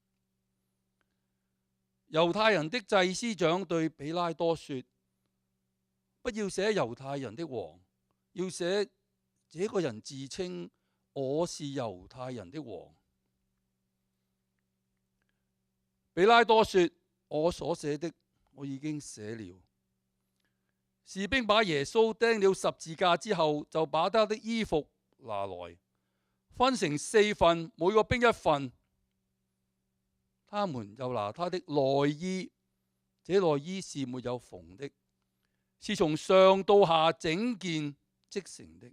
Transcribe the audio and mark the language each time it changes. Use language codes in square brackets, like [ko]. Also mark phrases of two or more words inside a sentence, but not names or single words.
[zh] 猶太人的祭司長對比拉多說：不要寫猶太人的王，要寫這個人自稱我是猶太人的王。比拉多說：我所寫的我已經寫了。士兵把耶穌釘了十字架之後，就把他的衣服拿來，分成4份，每個兵一份。他們又拿他的內衣，這內衣是沒有縫的，是從上到下整件織成的。